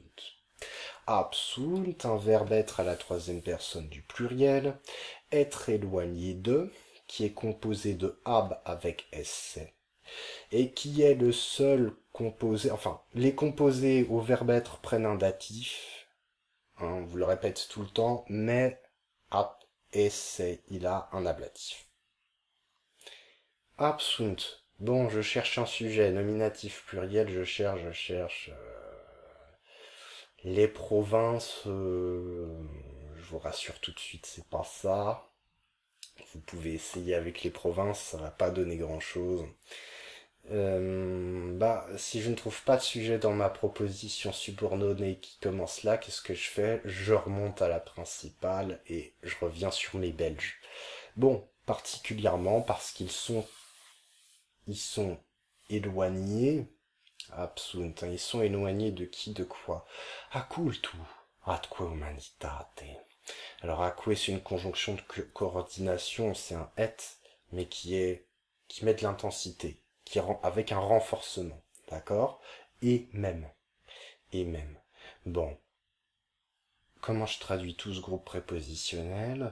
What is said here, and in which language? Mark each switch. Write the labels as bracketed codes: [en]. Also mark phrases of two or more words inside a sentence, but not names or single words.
[fr] Absunt, un verbe être à la troisième personne du pluriel, être éloigné de, qui est composé de ab avec esse, et qui est le seul composé, enfin, les composés au verbe être prennent un datif, hein, on vous le répète tout le temps, mais [la] ab esse, [fr] il a un ablatif. Absunt, bon, je cherche un sujet, nominatif pluriel, je cherche... Les provinces, je vous rassure tout de suite, c'est pas ça. Vous pouvez essayer avec les provinces, ça va pas donner grand-chose. Si je ne trouve pas de sujet dans ma proposition subordonnée qui commence là, qu'est-ce que je fais? Je remonte à la principale et je reviens sur mes Belges. Bon, particulièrement parce qu'ils sont éloignés. Absunt, ils sont éloignés de qui, de quoi? [la] Accultu, atque humanitate. [fr] Alors acque, c'est une conjonction de coordination, c'est un et, mais qui met de l'intensité, qui rend avec un renforcement, d'accord? Et même. Bon. Comment je traduis tout ce groupe prépositionnel?